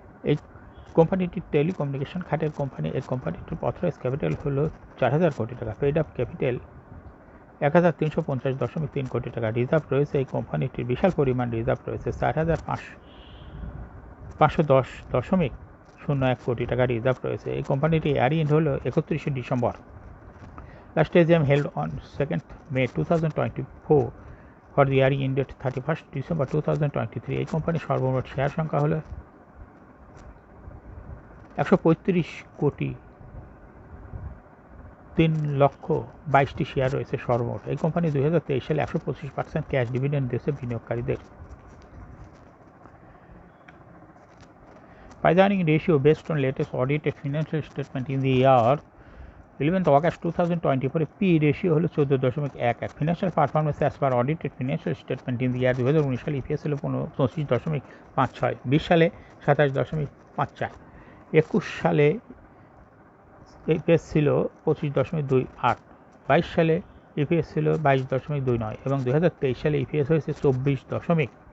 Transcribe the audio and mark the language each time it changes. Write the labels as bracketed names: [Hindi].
[Bangla] এই কোম্পানিটির টেলিকমিউনিকেশন খাতের কোম্পানি। এই কোম্পানিটির অথরাইজ ক্যাপিটাল হল 4,000 কোটি টাকা। পেড আপ ক্যাপিটাল 1,350.3 কোটি টাকা। রিজার্ভ রয়েছে এই কোম্পানিটির বিশাল পরিমাণ রিজার্ভ রয়েছে 4,510.01 কোটি টাকা রিজার্ভ রয়েছে। এই কোম্পানিটি ইয়ার এন্ড হল 31 December. [English] Last AGM held on 2nd May 2024 for the year ended 31st December 2023. [Bangla] এই কোম্পানির সর্বমোট শেয়ার সংখ্যা হল 135,03,22,000 শেয়ার রয়েছে সর্বমোট। এই কোম্পানি 2023 সালে 125% ক্যাশ ডিভিডেন্ড দিয়েছে বিনিয়োগকারীদের। [English] By the earning ratio based on latest audited financial statement in the year 11th August 2024, P ratio [Bangla] হলো [English] 14.11। Financial performance as per audited financial statement in the year [Bangla] 2019 সালে ইপিএস হলো 25.56, 20 সালে 27.54, 21 সালে ইপিএস ছিল 25.28, 22 সালে ইপিএস ছিল 22.29 এবং 2023 সালে ইপিএস হয়েছে 24.49।